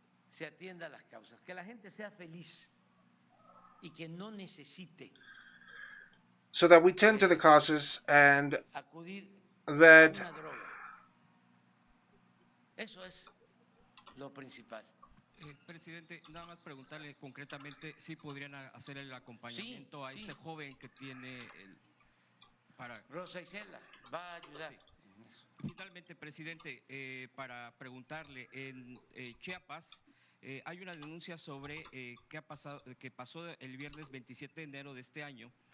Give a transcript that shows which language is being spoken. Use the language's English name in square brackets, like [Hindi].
[Spanish] Se atienda las causas, que la gente sea feliz y que no necesite. [English] So that we tend to the causes and that. [Spanish] Eso es lo principal. Presidente, nada más preguntarle concretamente si podrían hacer el acompañamiento a este joven que tiene para. Rosa Isela va a ayudar. Sí. Finalmente, presidente, para preguntarle, en Chiapas hay una denuncia sobre que pasó el viernes 27 de enero de este año.